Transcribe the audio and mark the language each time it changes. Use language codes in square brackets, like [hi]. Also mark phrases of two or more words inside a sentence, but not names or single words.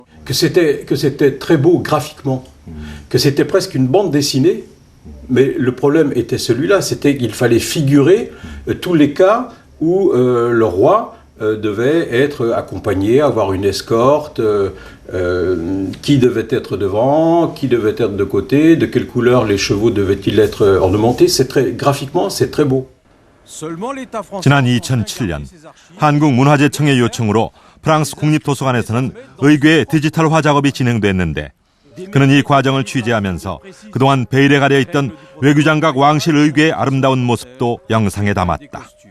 [fr] Que c'était très beau graphiquement, que c'était presque une bande dessinée, mais le problème était celui-là, c'était qu'il fallait figurer tous les cas où le roi devait être accompagné, avoir une escorte, qui devait être devant, qui devait être de côté, de quelle couleur les chevaux devaient-ils être ornementés. Graphiquement, c'est très beau. [ko] 지난 2007년 한국문화재청의 요청으로 프랑스 국립도서관에서는 의궤의 디지털화 작업이 진행됐는데 그는 이 과정을 취재하면서 그동안 베일에 가려 있던 외교장각 왕실 의궤의 아름다운 모습도 영상에 담았다.